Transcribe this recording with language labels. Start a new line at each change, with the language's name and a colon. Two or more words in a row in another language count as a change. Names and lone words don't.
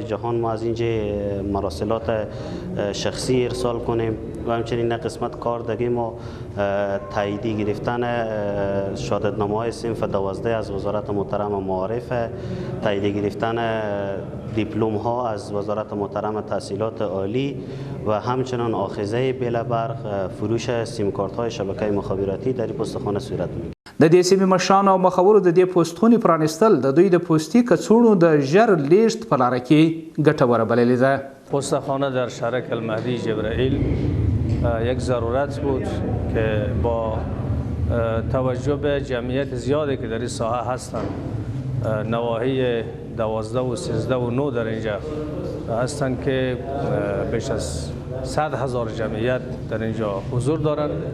Persian: جهان ما از اینجا مراسلات شخصی ارسال کنیم و همچنین قسمت کاردگی ما تاییدی گرفتن شهادتنامه‌های صنف 12 از وزارت محترم معارف، تاییدی گرفتن دیپلم ها از وزارت محترم تحصیلات عالی و همچنان آخذه بلبرق فروش سیم کارت های شبکه مخابراتی در این پستخانه صورت میگیرد.
Pashto: د دې سیمې مشرانو او مخورو د دې پوسټخونې پرانیستل د دوی د پوستي کڅوړو د ژر لیږد په لاره کې ګټوره بللې ده.
Persian: پستخانه در شرک المهدی جبرائیل یک ضرورت بود که با توجه به جمعیت زیادی که در این ساحه هستند، نواحی 12 و 13 و 9 در اینجا هستند که بیش از 100,000 جمعیت در اینجا حضور دارند.